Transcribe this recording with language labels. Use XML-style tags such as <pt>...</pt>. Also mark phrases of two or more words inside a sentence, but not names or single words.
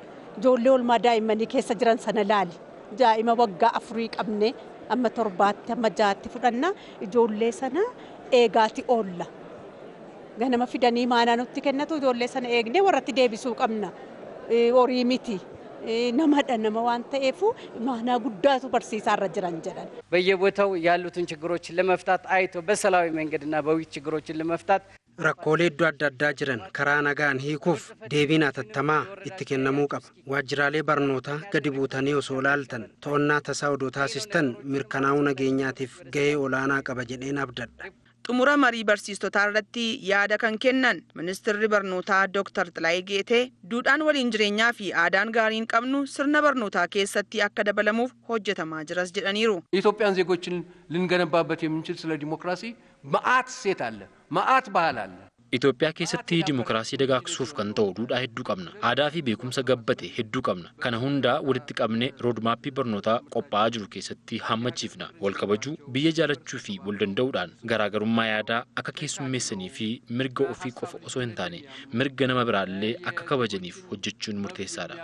<om>Ijoollee oolmaa daa'immanii keessa jiran sana laali. Daa'ima waggaa 4 qabne amma 7tti amma 6tti fudhanna. Ijoollee sana eegaati oolla. Ganama fidanii maanaa nutti kennatu ijoollee sana eegnee warratti deebisuu qabna. Horii miti. nama waan ta'eef maanaa guddaatu barsiisaarra jiran jedhan.</om> <am>በየቦታው ያሉትን ችግሮችን ለመፍታት አይቶ በሰላማዊ መንገድና በውይይት ችግሮችን ለመፍታት</am> <om>rakkoolee hedduu adda addaa jiran karaa nagaan hiikuuf deebiin hatattamaa itti kennamuu qaba. Waajjiraalee barnootaa gadi buutanii osoo ilaaltan to'annaa tasaa odoo taasistan mirkanaa'uu nageenyaatiif gahee olaanaa qaba jedheen abdadha. Xumura marii barsiistotaa irratti yaada kan kennan ministeerri barnootaa Dr. Xilaayee Geetee duudhaan waliin jireenyaa fi aadaan gaariin qabnu sirna barnootaa keessatti akka dabalamuuf hojjetamaa jiras jedhaniiru.</om> <am>ኢትዮጵያን ዜጎችን ልንገነባበት የምንችል ስለ ዲሞክራሲ መዓት ሴት አለ መዓት ባህል አለ</am> <om>Itoophiyaa keessatti dimokiraasii dagaagsuuf kan ta'u duudhaa hedduu qabna. Aadaa fi beekumsa gabbate hedduu qabna. Kana hundaa walitti qabnee roodmaappii barnootaa qophaa'aa jiru keessatti hammachiifna. Wal kabajuu, biyya jaalachuu fi wal danda'uudhaan garaagarummaa yaadaa akka keessummeessanii fi mirga ofii qofa osoo hin taane mirga nama biraallee akka kabajaniif hojjechuun murteessaadha.</om>